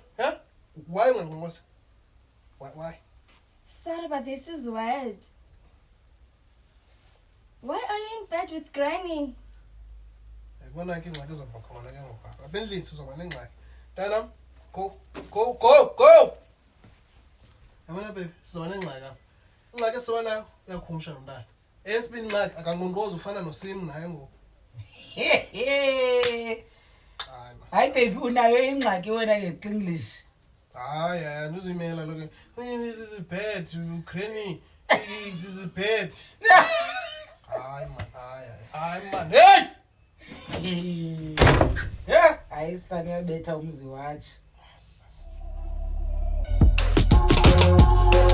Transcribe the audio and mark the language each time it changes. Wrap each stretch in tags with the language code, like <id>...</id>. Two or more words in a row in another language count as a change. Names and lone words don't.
<xh>Huh? Why wangqonqoza?</xh> <en>Why? Sorry, but this is weird. Why are you in bed with Granny?</en> <xh>Yabona ke ingxaki izobha khona ke ngoku. Apha endlini sizoba nengxaki. Mntanam, go. Yabona baby, sizoba nengxaki apha. Ingxaki esizoba nayo uyakhumsha lo mntana. Esibini ingxaki akangqonqoza ufana noSim naye ngoku. Hayi baby unayo ingxaki wena nge-English. Hayi, uzimela lo ke.</xh> <en>This is bad, Granny. This is bad.</en> <xh>Hayi man. Hey! Yeah, hayi sana uyabetha umzi wathi.</xh>